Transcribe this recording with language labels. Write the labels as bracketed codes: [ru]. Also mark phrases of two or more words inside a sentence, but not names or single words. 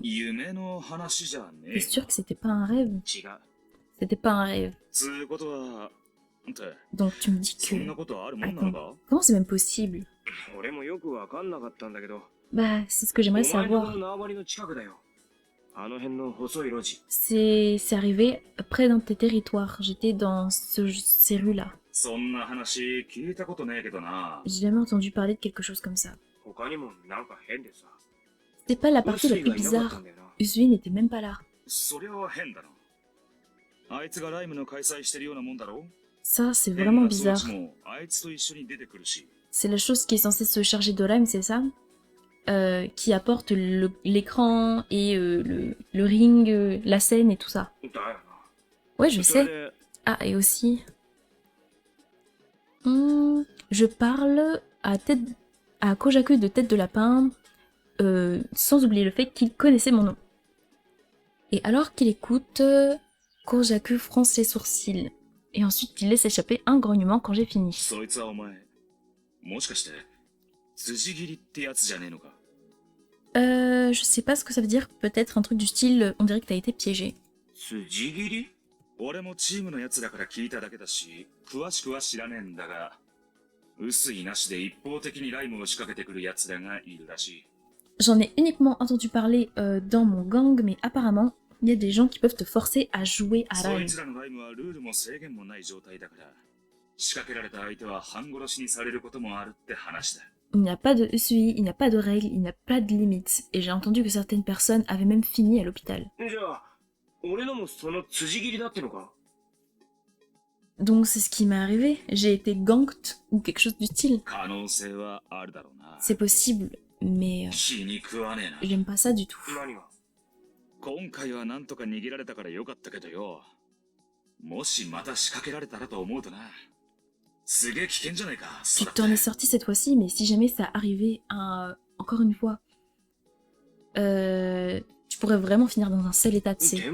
[ja] 夢の話じゃね [fr] T'es [ja] え。 [fr] sûr que c'était pas un rêve? [ja] 違う。 [fr] C'était pas un rêve. [ja] つうことは、って、 [fr] Donc tu me dis [ja] そんな [fr] que... [ja] ことあるもんなのか？ [fr] Comment c'est même possible? [ja] 俺もよくわかんなかったんだけど、 [fr] Bah, c'est ce que [ja] お [fr] j'aimerais [ja] 前のこ [fr] savoir. [ja] の縄張りの近くだよ。あの辺の細い路地。 [fr] C'est arrivé près d'un de tes territoires. J'étais dans ces rues-là. [ja] そんな話聞いたことねえけどな。 [fr] J'ai jamais entendu parler de quelque chose comme ça. [ja] 他にもなんか変でさ。 [fr] C'était pas la [ja] ウ [fr] partie [ja] ス [fr] la [ja] リ [fr] plus [ja] がいなかった [fr] bizarre. [ja] んだよな。 [fr] Usui n'était même pas là. [ja] そりゃ変だな。あいつがライムの開催してるようなもんだろ？ [fr] Ça, c'est [ja] 変 [fr] vraiment [ja] な装 [fr] bizarre. [ja] 置もあいつと一緒に出てくるし。 [fr] C'est la chose qui est censée se charger de Rime, c'est ça? Qui apporte l'écran et le ring, la scène et tout ça. [ja] だよな。 [fr] Ouais, je [ja] それ [fr] sais. [ja] で、 [fr] Ah, et aussi... je parle à Kojaku de Tête de Lapin, sans oublier le fait qu'il connaissait mon nom. Et alors qu'il écoute, Kojaku fronce les sourcils. Et ensuite, il laisse échapper un grognement quand j'ai fini. [ja] そいつはお前、もしかして、辻切りってやつじゃねえのか？ [fr] Je sais pas ce que ça veut dire. Peut-être un truc du style, on dirait que t'as été piégé. [ja] 筋切り？俺もチームのやつだから聞いただけだし、詳しくは知らねえんだが、薄いなしで一方的にライムを仕掛けてくるやつらがいるらしい。 [fr] J'en ai uniquement entendu parler dans mon gang, mais apparemment, il y a des gens qui peuvent te forcer à jouer à [ja] そ [fr] Rime. [ja] いつらのライムはルールも制限もない状態だから、仕掛けられた相手は半殺しにされることもあるって話だ。 [fr] Il n'y a pas de Usui, il n'y a pas de règles, il n'y a pas de limites. Et j'ai entendu que certaines personnes avaient même fini à l'hôpital. [ja] じゃあ、俺のもその筋切りだってのか？ [fr] Donc c'est ce qui m'est arrivé. J'ai été ganked ou quelque chose du style. [ja] 可能性はあるだろうな。 [fr] C'est possible, mais [ja] 気に食わねえな。 [fr] j'aime pas ça du tout. [ja] 何が？今回はなんとか逃げられたからよかったけどよ。もしまた仕掛けられたらと思うとな。すげえ危険じゃないか。 [fr] Tu [ja] そうだって [fr] t'en es sorti cette fois-ci, mais si jamais ça arrivait encore une fois, tu pourrais vraiment finir dans un sale état, tu sais.